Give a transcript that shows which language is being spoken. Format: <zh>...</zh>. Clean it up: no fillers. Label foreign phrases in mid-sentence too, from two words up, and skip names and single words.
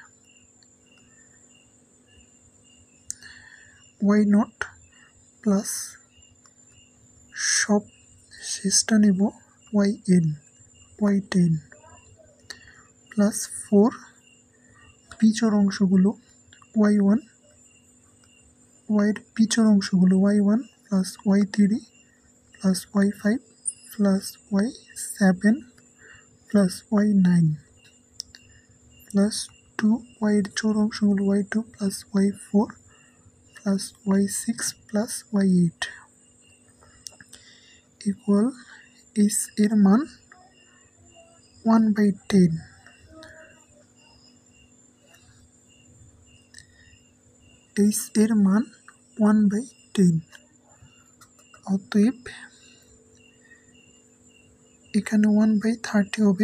<en>y naught plus</en> <bn>সব শেষটা নেব</bn> <en>y10 plus 4</en> <bn>পিছর অংশগুলো y1 y এর পিছর অংশগুলো</bn> <en>y1 plus y3 plus y5 plus y7 plus y9 plus 2</en> <bn>y এর জোড় অংশগুলো</bn> <en>y2 plus y4 plus y6 plus y8 equal</en> <bn>h এর মান 1/10। h এর মান 1/10। অতএব এখানে 1/30 হবে।</bn>